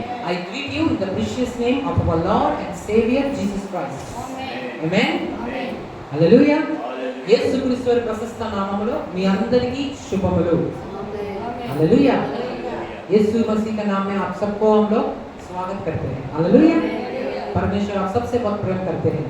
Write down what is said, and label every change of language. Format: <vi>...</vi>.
<en>I greet you in the precious name of our Lord and Savior Jesus Christ. Amen. Hallelujah.</en> <te>యేసుక్రీస్తు వారి ప్రశస్త నామములో మీ అందరికీ శుభములు.</te> <en>Hallelujah.</en> <hi>यीशु मसीह का नाम में आप सबको हम लोग स्वागत करते हैं.</hi> <en>Hallelujah.</en> <hi>परमेश्वर आप सबसे बहुत प्रेम करते हैं.</hi>